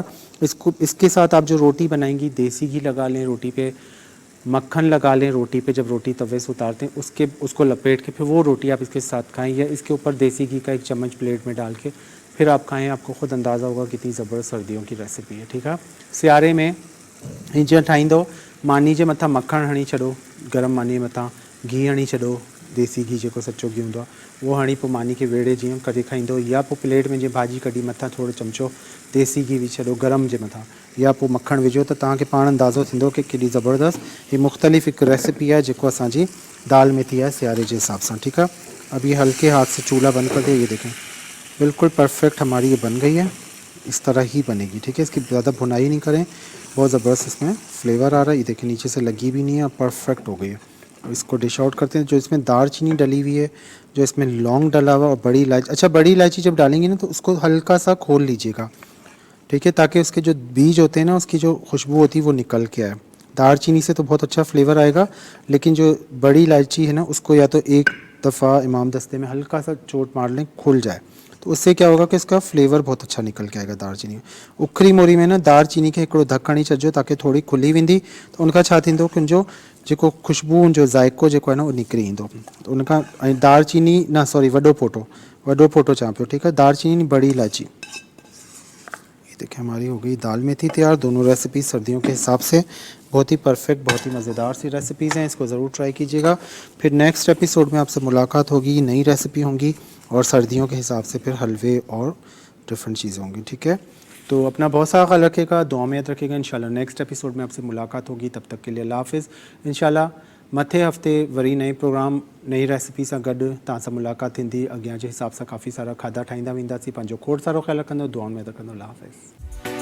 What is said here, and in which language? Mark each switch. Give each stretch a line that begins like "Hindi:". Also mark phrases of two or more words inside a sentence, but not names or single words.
Urdu: اس کو اس کے ساتھ آپ جو روٹی بنائیں گی، دیسی گھی لگا لیں روٹی پہ، مکھن لگا لیں روٹی پہ، جب روٹی توے سے اتارتے ہیں اس کو لپیٹ کے پھر وہ روٹی آپ اس کے ساتھ کھائیں، یا اس کے اوپر دیسی گھی کا 1 چمچ پلیٹ میں ڈال کے پھر آپ کھائیں، آپ کو خود اندازہ ہوگا کتنی زبردست سردیوں کی ریسپی ہے، ٹھیک ہے.
Sindhi: सियारे में जीअं ठाहींदो, मानी जे मथां मक्खण हणी छॾो, गरम मानी जे मथां घी हणी छॾो, देसी घी जेको सचो घी हूंदो आहे उहो हणी पोइ मानी खे वेड़े जीअं करे खाईंदो, या पोइ प्लेट में जीअं भाॼी कढी मथां थोरो चमचो देसी घी विझी छॾो गरम जे मथां, या पोइ मक्खण विझो, त तव्हांखे पाण अंदाज़ो थींदो कि केॾी ज़बरदस्त हीअ मुख़्तलिफ़ हिकु रेसिपी है जेको असांजी दाल मेथी है सियारे
Urdu: کے حساب سے, ٹھیک ہے. اب یہ ہلکے ہاتھ سے چولہا بند کر دیا، یہ دیکھیں بالکل پرفیکٹ ہماری یہ بن گئی ہے، اس طرح ہی بنے گی، ٹھیک ہے. اس کی زیادہ بھنائی نہیں کریں، بہت زبردست اس میں فلیور آ رہا ہے، یہ دیکھیے نیچے سے لگی بھی نہیں ہے، پرفیکٹ ہو گئی ہے. اب اس کو
English: dish out
Urdu: کرتے ہیں. جو اس میں دارچینی ڈلی ہوئی ہے، جو اس میں لونگ ڈلا ہوا اور بڑی الائچی، اچھا بڑی الائچی جب ڈالیں گے نا تو اس کو ہلکا سا کھول لیجیے گا، ٹھیک ہے، تاکہ اس کے جو بیج ہوتے ہیں نا، اس کی جو خوشبو ہوتی ہے وہ نکل کے آئے. دارچینی سے تو بہت اچھا فلیور آئے گا، لیکن جو بڑی الائچی ہے نا اس کو یا تو ایک دفعہ امام دستے میں ہلکا سا چوٹ مار لیں، کھل جائے، تو اس سے کیا ہوگا کہ اس کا فلیور بہت اچھا نکل کے آئے گا دارچینی میں.
Sindhi: उखरी मोरी में ना दालचीनी खे हिकिड़ो धक हणी छॾिजो ताकि थोड़ी खुली वेंदी, तो उनखां छा थींदो कि उनजो जेको खुशबू, जो ज़ाइको जेको
Urdu: ہے نا وہ
Sindhi: निकिरी ईंदो, तो उनखां। ऐं दालचीनी न सॉरी वॾो फोटो चवां पियो,
Urdu: ٹھیک ہے. دارچینی بڑی الائچی، یہ دیکھیے ہماری ہو گئی دال میتھی تیار. دونوں ریسپی سردیوں کے حساب سے بہت ہی پرفیکٹ، بہت ہی مزیدار سی ریسپیز ہیں، اس کو ضرور ٹرائی کیجیے گا. پھر
English: next episode
Urdu: میں آپ سے ملاقات ہوگی، نئی ریسپی ہوں گی اور سردیوں کے حساب سے پھر حلوے اور ڈفرنٹ چیزیں ہوں گی، ٹھیک ہے. تو اپنا بہت سارا خیال رکھیے گا، دعا میں یاد رکھیے گا۔ ان شاء اللہ
English: next episode
Urdu: میں آپ سے ملاقات ہوگی، تب تک کے لیے اللہ حافظ.
Sindhi: इंशाल्लाह मथे हफ़्ते वरी नए प्रोग्राम, नई रेसिपी सां गॾु तव्हां सां मुलाकात थींदी। अॻियां जे हिसाब सां काफ़ी सारा खाधा ठाहींदा वेंदासीं। पंहिंजो खोड़ सारो ख्याल रखंदो, दुआ में याद रखंदो। अल्लाह हाफ़िज़।